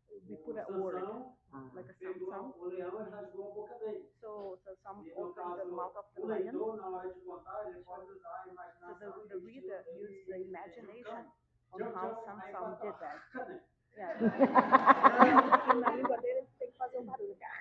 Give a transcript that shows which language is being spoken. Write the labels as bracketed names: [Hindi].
[English] we put a word, like a sound. [Portuguese] O leão rasgou a boca dele. [English] So some [Portuguese] E no [English] open the mouth of the [Portuguese] o [English] lion. [Portuguese] leitor, na hora de contar, ele pode usar a imaginação. [English] So the reader used the imagination on how Samson did that. Yeah. [Portuguese] Na língua dele tem que fazer barulho.